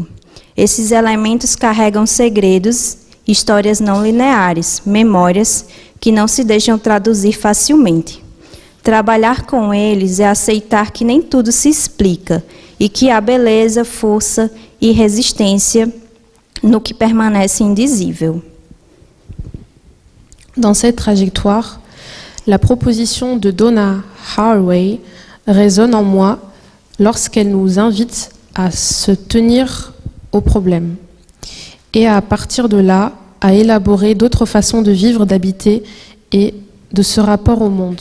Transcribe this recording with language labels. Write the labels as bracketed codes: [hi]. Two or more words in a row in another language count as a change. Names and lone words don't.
[pt] Esses elementos carregam segredos, histórias não lineares, memórias que não se deixam traduzir facilmente. Trabalhar com eles é aceitar que nem tudo se explica e que há beleza, força e resistência no que permanece indizível. [fr] Dans cette trajectoire, la proposition de Donna Haraway résonne en moi lorsqu'elle nous invite à se tenir au problème et à partir de là, à élaborer d'autres façons de vivre, d'habiter et de ce rapport au monde.